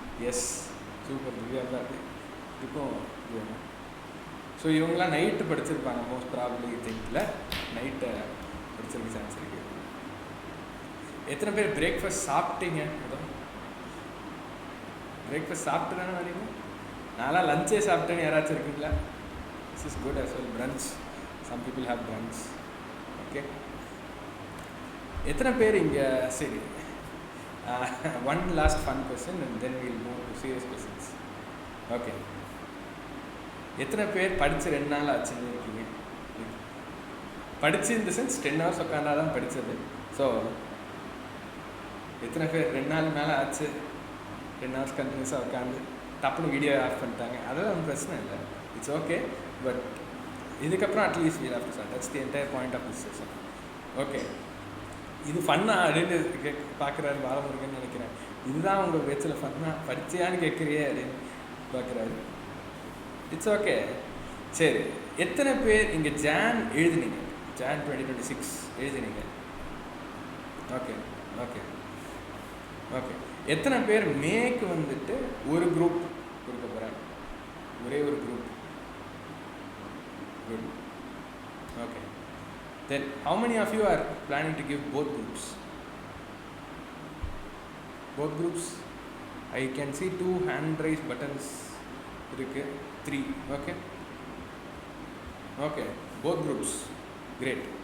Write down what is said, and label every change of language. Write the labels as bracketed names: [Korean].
[Tamil] S, super. Divya தான் இருக்கும். So இவங்களாம் நைட்டு படிச்சிருப்பாங்க [English] most probably [Tamil] திங்கில் நைட்டை படிச்சிருக்க சான்ஸ் இருக்கு. எத்தனை பேர் பிரேக்ஃபாஸ்ட் சாப்பிட்டீங்க? அதான் பிரேக்ஃபாஸ்ட் சாப்பிட்டு தானே வரீங்க. நான்லாம் லஞ்சே சாப்பிட்டேன்னு யாராச்சும் இருக்குங்களா? [English] This is good as well. Brunch, some people have brunch. Okay, [Tamil] எத்தனை பேர் இங்கே? [English] சரி, one last fun question and then we'll move to serious questions. [Tamil] Okay, எத்தனை பேர் படித்து 2 நாள் ஆச்சுன்னு இருக்கீங்க? படித்து இந்த சென்ஸ் 10 hours உட்காந்தா தான் படித்தது. ஸோ எத்தனை பேர் 2 நாள் மேலே ஆச்சு 10 hours கண்டினியூஸாக உட்காந்து டப்புன்னு வீடியோ ஆஃப் பண்ணிட்டாங்க? அதெல்லாம் ஒன்றும் பிரச்சனை இல்லை, [English] It's okay. But இதுக்கப்புறம் at least we'll have to start. That's the entire point of this session. Okay, [Tamil] இது ஃபன்னாக அப்படின்னு பார்க்குறாரு பாலமுருகன் நினைக்கிறேன். இதுதான் உங்கள் பேச்சில் ஃபன்னாக படிச்சியான்னு கேட்குறியே அப்படின்னு பார்க்குறாரு. It's okay. சரி, எத்தனை பேர் இங்கே John எழுதுனீங்க? John 2026 எழுதுனீங்க? Okay okay okay. எத்தனை பேர் மேக்கு வந்துட்டு ஒரு குரூப் கொடுக்க போகிறாங்க? ஒரே ஒரு group. Good. [English] Okay, then how many of you are planning to give both groups? Both groups? I can see 2 hand raise buttons இருக்கு. 3. Okay. Okay, both groups. Great.